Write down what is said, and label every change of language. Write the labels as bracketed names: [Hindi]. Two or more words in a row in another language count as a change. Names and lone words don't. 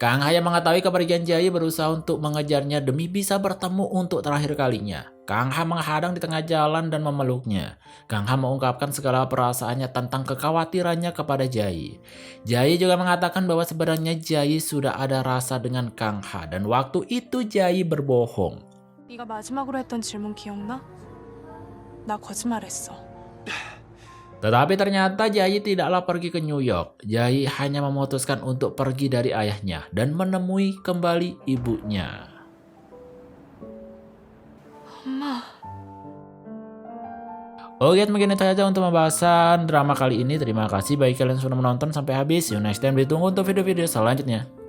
[Indonesian] Kang Ha yang mengetahui kepergian Jayi berusaha untuk mengejarnya demi bisa bertemu untuk terakhir kalinya. Kang Ha menghadang di tengah jalan dan memeluknya. Kang Ha mengungkapkan segala perasaannya tentang kekhawatirannya kepada Jayi. Jayi juga mengatakan bahwa sebenarnya Jayi sudah ada rasa dengan Kang Ha dan waktu itu Jayi berbohong. [Korean] 네가 마지막으로 했던 질문 기억나? 나 거짓말했어. [Indonesian] Tetapi ternyata Jayi tidaklah pergi ke New York. Jayi hanya memutuskan untuk pergi dari ayahnya dan menemui kembali ibunya. [Korean] 엄마. [Indonesian] Oke, mungkin itu saja untuk pembahasan drama kali ini. Terima kasih bagi kalian yang sudah menonton sampai habis. [English] See you next time. [Indonesian] Ditunggu untuk video-video selanjutnya.